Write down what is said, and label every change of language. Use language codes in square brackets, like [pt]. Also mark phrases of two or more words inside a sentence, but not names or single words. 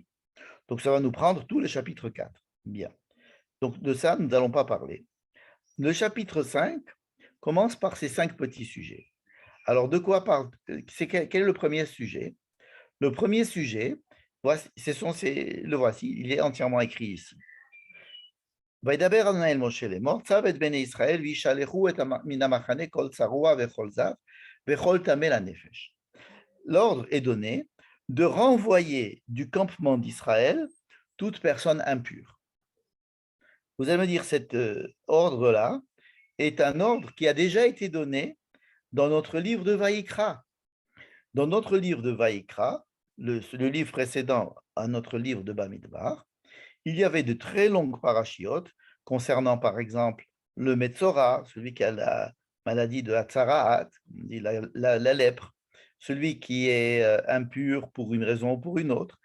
[fr] Donc, ça va nous prendre tout le chapitre 4. Bien. Donc, de ça, nous n'allons pas parler. Le chapitre 5 commence par ces 5 petits sujets. Alors, de quoi parle quel est le premier sujet? Le premier sujet, le voici, il est entièrement écrit ici. [he] וידבר אדוני אל משה לאמור, צו את בני ישראל וישלחו מן המחנה כל צרוע וכל זב וכל טמא לנפש. [fr] L'ordre est donné de renvoyer du campement d'Israël toute personne impure. Vous allez me dire, cet ordre-là est un ordre qui a déjà été donné dans notre livre de Vaïkra. Dans notre livre de Vaïkra, le livre précédent à notre livre de Bamidbar, il y avait de très longues parachiotes concernant, par exemple, le Metzora, celui qui a la maladie de Hatzaraat, la lèpre, celui qui est impur pour une raison ou pour une autre.